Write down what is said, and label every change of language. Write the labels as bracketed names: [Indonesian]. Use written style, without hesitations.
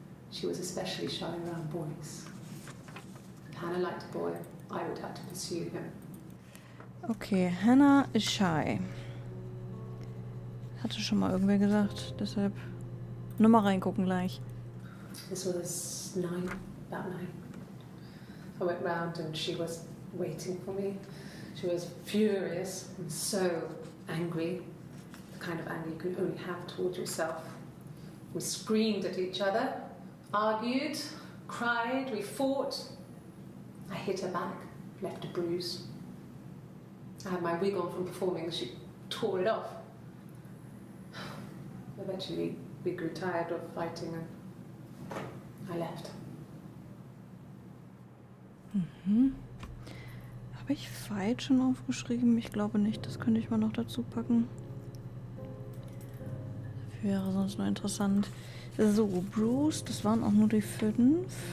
[English] She was especially shy around boys. If Hannah liked a boy, I would have to pursue him. [German] Okay, Hannah ist shy. Hatte schon mal irgendwer gesagt, deshalb nur mal reingucken gleich. [English] This was about 9. I went round and she was waiting for me. She was furious and so angry, the kind of anger you can only have towards yourself. We screamed at each other, argued, cried, we fought. I hit her back, left a bruise. I had my wig on from performing, she tore it off. Eventually, we grew tired of fighting and I left. [German] Habe ich Fight schon aufgeschrieben? Ich glaube nicht, das könnte ich mal noch dazu packen. Wäre sonst noch interessant. So, Bruce, das waren auch nur die 5.